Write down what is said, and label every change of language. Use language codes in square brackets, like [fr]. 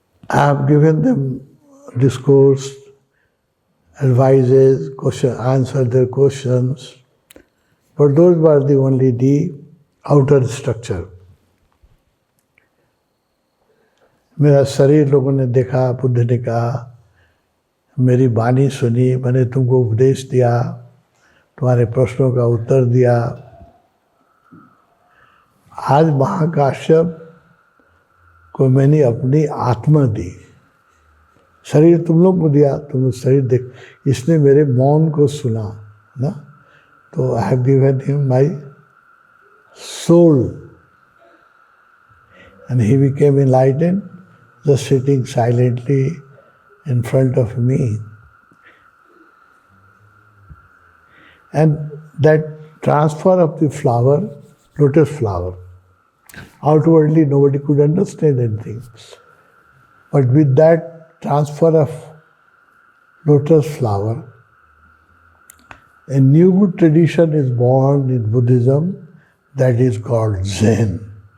[en] I have given them discourse, advices, answered their questions, but those were only the outer structure. [hi] मेरा शरीर लोगों ने देखा, बुद्ध ने कहा, मेरी वाणी सुनी, मैंने तुमको उपदेश दिया, तुम्हारे प्रश्नों का उत्तर दिया. आज महाकाश्यप को मैंने अपनी आत्मा दी. शरीर तुम लोग को दिया, तुम शरीर देख, इसने मेरे मौन को सुना ना, तो [en] I have given him my soul and he became enlightened just sitting silently in front of me. And that transfer of the flower, lotus flower, outwardly nobody could understand anything. But with that transfer of lotus flower, a new tradition is born in Buddhism that is called Zen.